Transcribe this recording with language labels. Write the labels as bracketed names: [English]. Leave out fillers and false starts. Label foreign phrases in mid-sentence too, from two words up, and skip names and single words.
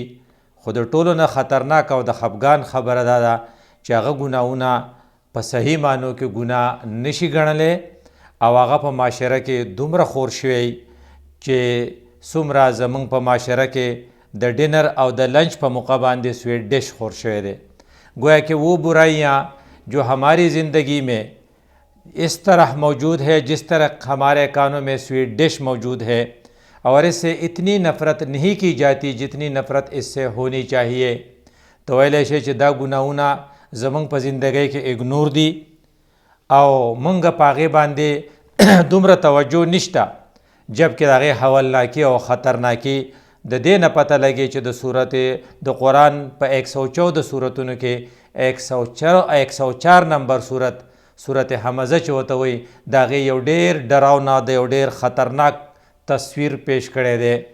[Pashto] خو د ټولو نه خطرناک او د خفګان خبره دا ده چې هغه ګناهونه په صحیح معنو کې ګناه نشي ګڼلی او هغه په معاشره کې دومره خور شوی چې څومره زموږ په معاشره کې د ډینر او د لنچ په موقع باندې [English] sweet dish [Pashto] خور شوی دی. [Urdu] گویا کہ وہ برائیاں جو ہماری زندگی میں اس طرح موجود ہے جس طرح ہمارے کانوں میں [English] sweet dish [Urdu] موجود ہے، اور اس سے اتنی نفرت نہیں کی جاتی جتنی نفرت اس سے ہونی چاہیے. [Pashto] تو ویلی شي چې دا ګناهونه زموږ په زندګۍ کې اګنور دي او موږ په هغې باندې دومره توجه نشته، جبکې د هغې حولناکي او خطرناکي د دې نه پته لګي چې د صورت د قرآن په 114 صورتونو کې 104 نمبر صورت حمزه چې ورته وایي د هغې یو ډېر ډراونه د یو ډېر خطرناک تصویر پیش کړی دی.